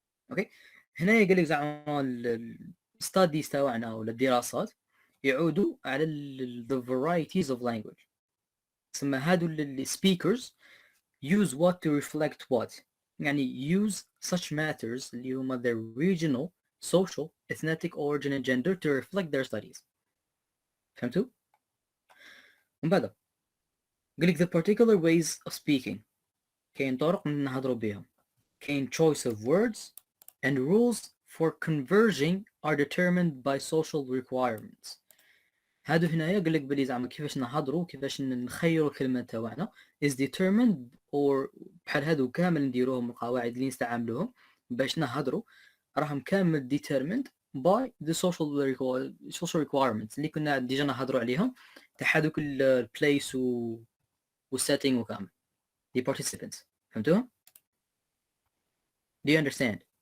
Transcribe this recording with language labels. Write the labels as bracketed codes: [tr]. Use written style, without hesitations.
[ar] اوكي هنا يقول لك زعما الستاديز تاعنا ولا الدراسات يعودوا على [en] the varieties of language. [ar] تسمى هادو اللي [en] speakers use what to reflect what. يعني use such matters [ar] اللي هما [en] their regional, social, ethnic origin and gender to reflect their studies. [ar] فهمتوا؟ من بعد قال لك [en] the particular ways of speaking. [ar] كاين طرق نهضروا بهم. [en] كاين choice of words and rules for converging are determined by social requirements. [ar] هادو هنايا قال لك بلي زعما كيفاش نهضروا كيفاش نخيروا الكلمات تاعنا [en] is determined [ar] or بحال هادو كامل نديروهم القواعد اللي نستعملوهم باش نهضروا راهم كامل [en] determined by the social requirements [ar] اللي كنا ديجا نهضروا عليهم تاع هادوك البليس والسيتينغ وكامل [en] the participants. [ar] فهمتوها؟ [en] Do you understand?